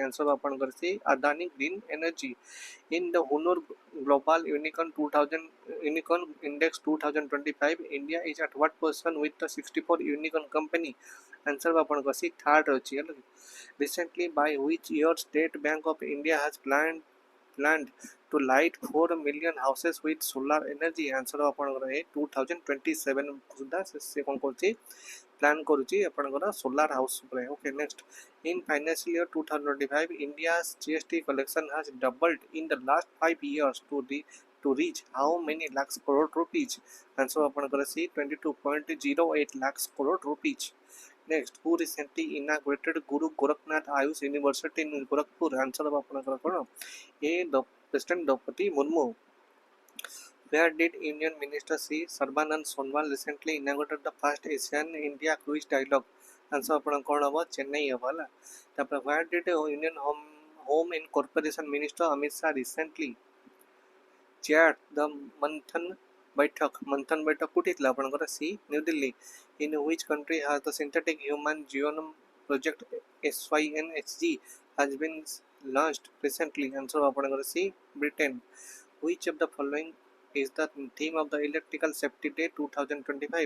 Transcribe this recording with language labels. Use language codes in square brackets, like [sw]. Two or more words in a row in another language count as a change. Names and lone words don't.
[en] Answer C Adani Green Energy. In the Honor Global Unicorn Index 2025, India is at what position with the 64 unicorn company? Answer C third. Recently, by which year State Bank of India has planned to light 4 million houses with solar energy? [or] Answer ଆପଣଙ୍କର ଏ 2027 ସୁଦ୍ଧା ସେ କ'ଣ କରୁଛି ପ୍ଲାନ୍ କରୁଛି ଆପଣଙ୍କର [en] solar house [or] ଉପରେ। [en] Okay, next. In financial year 2025, India's GST collection has doubled in the last 5 years to reach how many lakhs crore rupees? Answer ଆପଣଙ୍କର C 22.08 lakhs crore rupees. Next, who recently inaugurated Guru Goraknath Ayush University in Gorakhpur? Answer of [or] ଆପଣଙ୍କର କ'ଣ? [en] A. President Draupadi Murmu. Where did Union Minister C. Sarbanand Sonowal recently inaugurated the first Asian India cruise dialogue? Answer [or] ଆପଣଙ୍କ କ'ଣ ହେବ? ଚେନ୍ନାଇ ହେବ ହେଲା। ତାପରେ [en] where did Union Home and Corporation Minister Amit Shah recently chaired the Manthan Baitak [or] କୋଉଠି ହେଇଥିଲା ଆପଣଙ୍କର? [en] C. New Delhi. In which country has the synthetic human genome project SYNHG has been launched recently? Answer ଆପଣଙ୍କର C. Britain. Which of the following is the theme of the Electrical Safety Day 2025?